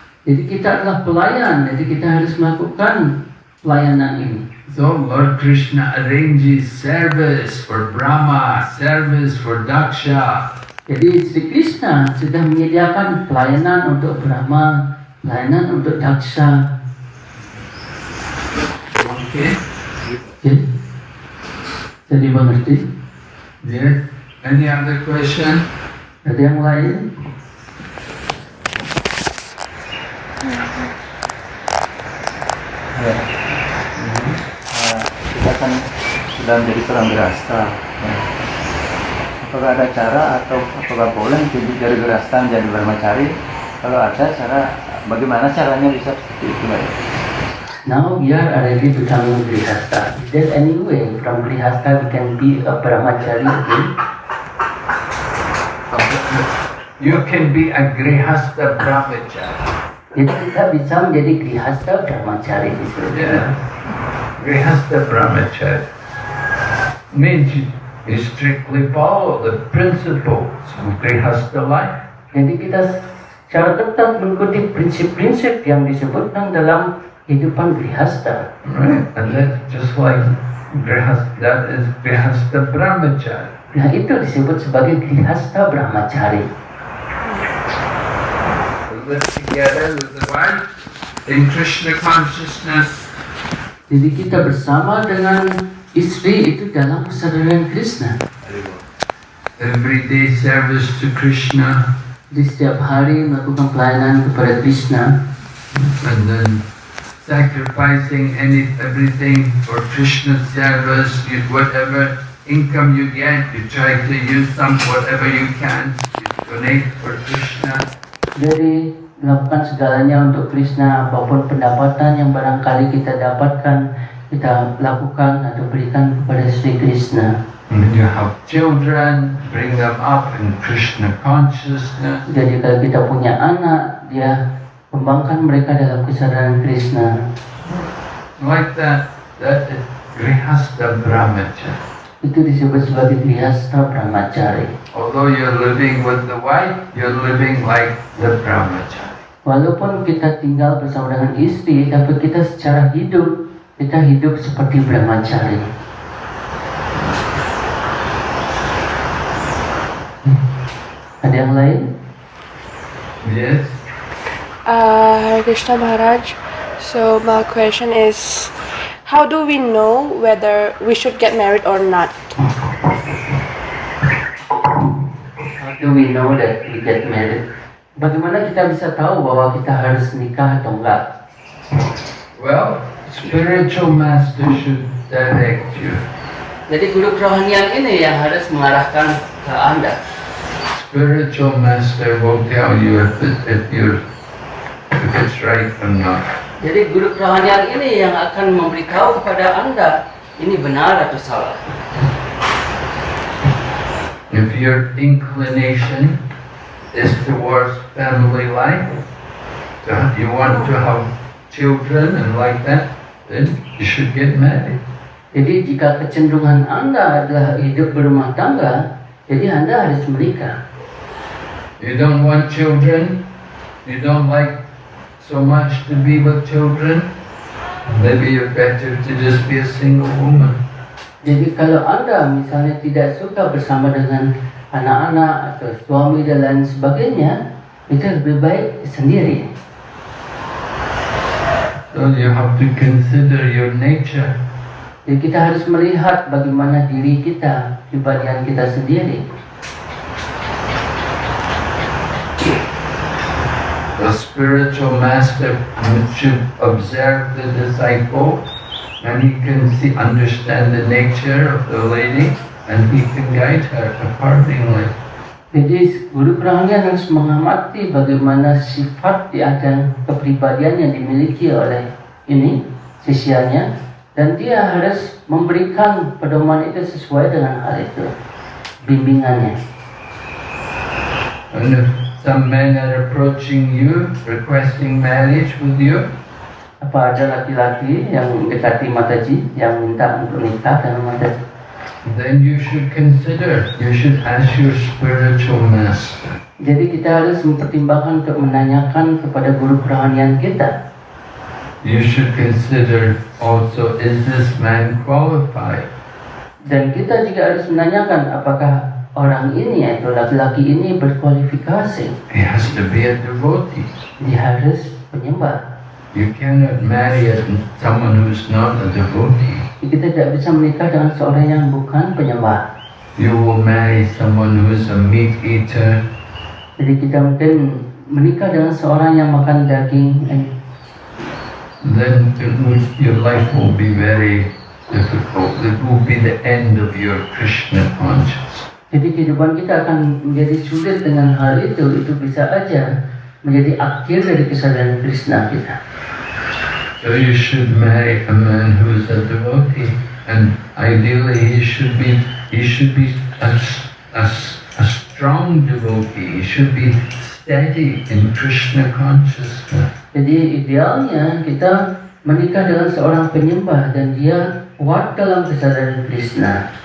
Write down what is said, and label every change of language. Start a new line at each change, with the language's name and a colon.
Indonesian: Jadi kita adalah pelayan, jadi kita harus melakukan pelayanan ini.
English: So Lord Krishna arranges service for Brahma, service for Daksha.
Indonesian: Jadi Sri Krishna sudah menyediakan pelayanan untuk Brahma, pelayanan untuk Daksha.
English: Okay? Okay?
Indonesian: Jadi mengerti?
English: Yes. Any other question?
Indonesian: Ada yang lain? Ya. Kita kan sudah menjadi seorang grahasta. Ya. Apakah ada cara atau apakah boleh jadi dari grahasta menjadi brahmachari? Kalau ada cara, bagaimana caranya bisa seperti itu? Ya?
English: Now we are already becoming Grihasta. Is there any way from Grihasta we can be a Brahmachari again? You can be a Grihastha Brahmachari.
Indonesian: Jadi kita bisa menjadi Grihasta Brahmachari di sini.
English: Yeah. Grihastha Brahmachari means you strictly follow the principles of Grihastha life.
Indonesian: Jadi kita secara ketat mengikuti prinsip-prinsip yang disebutkan dalam kehidupan Grihasta.
English: Right? And that's just like that is Grihastha Brahmachari.
Indonesian: Nah itu disebut sebagai Grihasta Brahmachari.
English: We live together with the wife in Krishna consciousness.
Indonesian: Jadi kita bersama dengan istri itu dalam kesadaran Krishna.
English: Everyday service to Krishna.
Indonesian: Di setiap hari melakukan pelayanan kepada Krishna.
English: And then sacrificing everything for Krishna's service. Whatever income you get, you try to use whatever you can. You donate for Krishna.
Indonesian: Jadi melakukan segalanya untuk Krishna, apapun pendapatan yang barangkali kita dapatkan, kita lakukan atau berikan kepada Sri Krishna.
English: When you have children, bring them up in Krishna consciousness.
Indonesian: Jadi kalau kita punya anak, dia kembangkan mereka dalam kesadaran Krishna.
English: Like that is Grihastha Brahmachari.
Indonesian: Itu disebut sebagai Grihastha Brahmachari.
English: Although you're living with the wife, you're living like the Brahmachari.
Indonesian: Walaupun kita tinggal bersama dengan istri, tapi kita secara hidup, kita hidup seperti Brahmachari. Ada yang lain?
English: Yes? Hare Krishna Maharaj. So my question is, how do we know whether we should get married or not? How do we know that we get married?
Indonesian: Bagaimana kita bisa tahu bahwa kita harus nikah atau enggak?
English: Well, spiritual master should direct you.
Indonesian: Jadi guru kerohanian ini yang harus mengarahkan ke Anda.
English: Spiritual master will tell you if it's right or not.
Indonesian: Jadi guru kerohanian ini yang akan memberitahu kepada Anda ini benar atau salah.
English: If your inclination is towards family life, you want to have children and like that, then you should get married.
Indonesian: Jadi jika kecenderungan Anda adalah hidup berumah tangga, jadi Anda harus menikah.
English: You don't want children, you don't like so much to be with children, maybe you're better to just be a single woman.
Indonesian: Jadi kalau Anda misalnya tidak suka bersama dengan anak-anak atau suami dan lain sebagainya, itu lebih baik sendiri.
English: So you have to consider your nature.
Indonesian: Jadi kita harus melihat bagaimana diri kita, pribadian kita sendiri.
English: The spiritual master should observe the disciple, and he can understand the nature of the lady, and he can guide her accordingly.
Indonesian: Jadi guru kerohanian harus mengamati bagaimana sifat dan kepribadian yang dimiliki oleh siswanya, dan dia harus memberikan pedoman itu sesuai dengan hal itu, bimbingannya.
English: And if some men are approaching you, requesting marriage with you,
Indonesian: Apa ada laki-laki yang mendekati Mataji, yang minta untuk nikah dengan Mataji?
English: then you should consider, you should ask your spiritual master.
Indonesian: Jadi kita harus mempertimbangkan untuk menanyakan kepada guru kerohanian kita.
English: You should consider also, is this man qualified?
Indonesian: Dan kita juga harus menanyakan apakah orang ini atau laki-laki ini berkualifikasi.
English: He has to be a devotee.
Indonesian: Dia harus penyembah.
English: You cannot marry someone who's not a devotee.
Indonesian: Kita tidak bisa menikah dengan seorang yang bukan penyembah.
English: You will marry someone who is a meat eater.
Indonesian: Jadi kita mungkin menikah dengan seorang yang makan daging.
English: Then your life will be very difficult. It will be the end of your Krishna consciousness.
Indonesian: Jadi kehidupan kita akan menjadi sulit dengan hal itu. Itu bisa aja menjadi akhir dari kesadaran Krishna kita.
English: So you should marry a man who is a devotee, and ideally he should be a strong devotee. He should be steady in Krishna consciousness.
Indonesian: Jadi idealnya kita menikah dengan seorang penyembah dan dia kuat dalam kesadaran Krishna.